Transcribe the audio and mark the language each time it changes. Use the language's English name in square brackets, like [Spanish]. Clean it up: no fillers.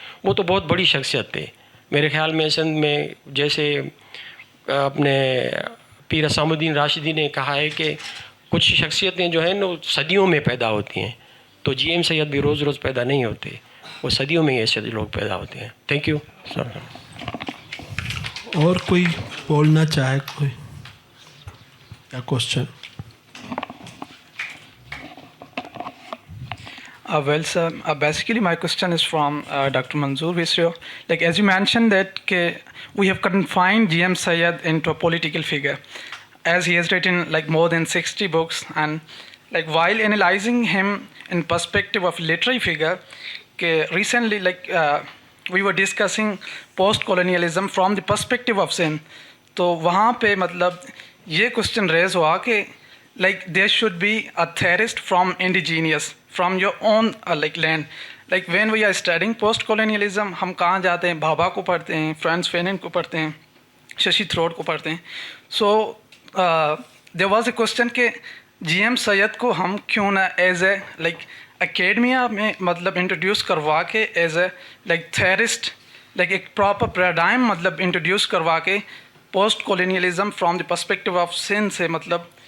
[Urdu] وہ تو بہت بڑی شخصیت تھے. میرے خیال میں سندھ میں جیسے اپنے پیر اسام الدین راشدی نے کہا ہے کہ کچھ شخصیتیں جو ہیں نا صدیوں میں پیدا ہوتی ہیں. تو جی ایم سید بھی روز روز پیدا نہیں ہوتے, وہ صدیوں میں ایسے لوگ پیدا ہوتے ہیں. [English] Thank you. [Urdu] اور کوئی بولنا چاہے کوئی یا question? [English] Well, sir, basically my question is from Dr. Manzoor Visrio. Like, as you mentioned that we have confined G.M. Syed into a political figure, as he has written like more than 60 books, and like while analyzing him in perspective of literary figure, recently we were discussing post-colonialism from the perspective of Sindh. [Urdu] تو وہاں پہ مطلب یہ question raise ہوا کہ [English] like there should be a theorist from indigenous, from your own land. Like when we are studying post-colonialism, [Urdu] ہم کہاں جاتے ہیں؟ بھابا کو پڑھتے ہیں, فرانس فینن کو پڑھتے ہیں, ششی تھروٹ کو پڑھتے ہیں. [English] So there was a question [Urdu] کہ جی ایم سید کو ہم کیوں نہ ایز اے اکیڈمیا میں مطلب انٹروڈیوس کروا کے ایز اے تھیورسٹ ایک پراپر پیراڈائم مطلب انٹروڈیوس کروا کے [English] post colonialism from the perspective of Sindh [Urdu] سے مطلب